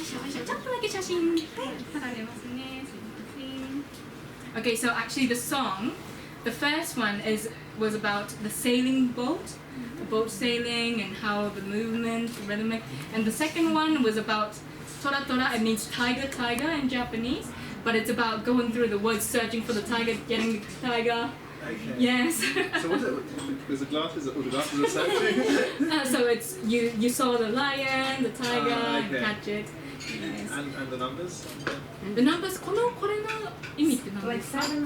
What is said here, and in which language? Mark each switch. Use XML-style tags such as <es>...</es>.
<ja>ちょっとだけ写真撮られますね。すいません。</ja> <en>Okay, so actually the song, the first one was about the sailing boat, the boat sailing and how the movement, the rhythmic, and the second one was about tora tora. It means tiger, tiger in Japanese, but it's about going through the woods, searching for the tiger, getting the tiger. Okay. Yes. So what is it? There's a glasses, all the glasses are searching. So it's you saw the lion, the tiger, and okay. catch it. Yes. And the numbers? The numbers,</en> <ja>これの意味って何ですか？</ja>